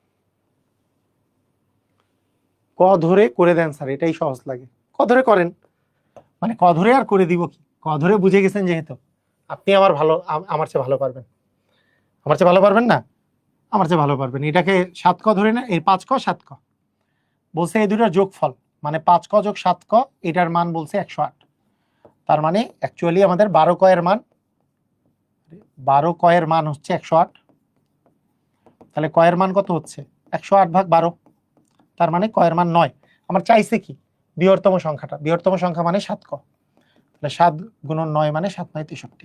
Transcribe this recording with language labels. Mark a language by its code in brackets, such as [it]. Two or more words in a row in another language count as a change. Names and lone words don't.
[bn] ক ধরে করে দেন স্যার, এটাই সহজ লাগে। ক ধরে করেন, মানে ক ধরে আর করে দিব কি, ক ধরে বুঝে গেছেন যেহেতু, আপনি আমার ভালো, আমার চেয়ে ভালো পারবেন। আমার চেয়ে ভালো পারবেন না? আমার চেয়ে ভালো পারবেন। এটাকে 7 ক ধরে না, এই 5 ক 7 ক বলছে এই দুটার যোগফল, মানে 5 ক যোগ 7 ক, এটার মান বলছে 108। তার মানে অ্যাকচুয়ালি আমাদের 12 ক এর মান, 12 ক এর মান হচ্ছে 108। তাহলে ক এর মান কত হচ্ছে? 108/12, তার মানে ক এর মান 9। আমার চাইছে কি? বৃহত্তম সংখ্যাটা, বৃহত্তম সংখ্যা মানে 7 ক, তাহলে 7 গুণন 9 মানে 7-9 63।